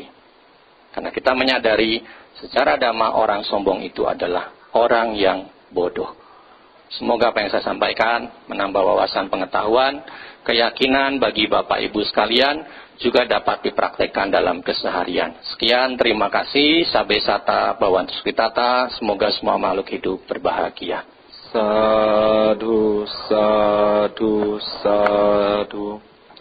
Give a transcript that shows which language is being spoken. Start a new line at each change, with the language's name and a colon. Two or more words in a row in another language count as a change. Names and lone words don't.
Indonesian: Karena kita menyadari, secara dhamma orang sombong itu adalah orang yang bodoh. Semoga apa yang saya sampaikan menambah wawasan pengetahuan, keyakinan bagi Bapak Ibu sekalian, juga dapat dipraktekkan dalam keseharian. Sekian, terima kasih.
Pali: Sabe sata bawantu sukitata.
Indonesian: Semoga semua makhluk hidup berbahagia.
Pali: Sadhu, sadhu, sadhu.